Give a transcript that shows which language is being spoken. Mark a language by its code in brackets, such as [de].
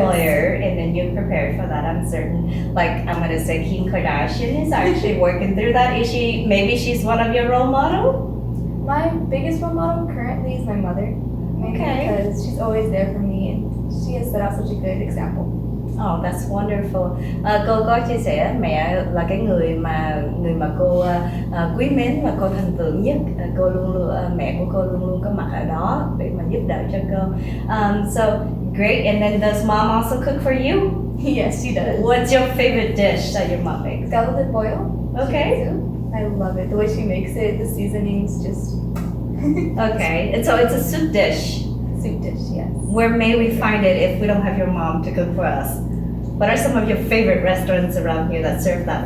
[en] lawyer, and then you're prepared for that, I'm certain. Like, I'm going to say Kim Kardashian is actually working through that. Maybe she's one of your role models? My biggest role model currently is my mother. Mainly because she's always there for me and she has set out such a good example. Oh, that's wonderful. [vi] Cô có chia sẻ mẹ là cái người mà cô quý mến và cô thần tượng nhất. Cô mẹ của cô luôn có mặt ở đó để mà giúp đỡ cho cô. [en] So great. And then does mom also cook for you? Yes, she does. What's your favorite dish that your mom makes? Scalloped boil. Okay. I love it. The way she makes it, the seasonings, just Okay. And so it's a soup dish. soup dish. Yes. Where may we find it if we don't have your mom to cook for us? What are some of your favorite restaurants around here that serve that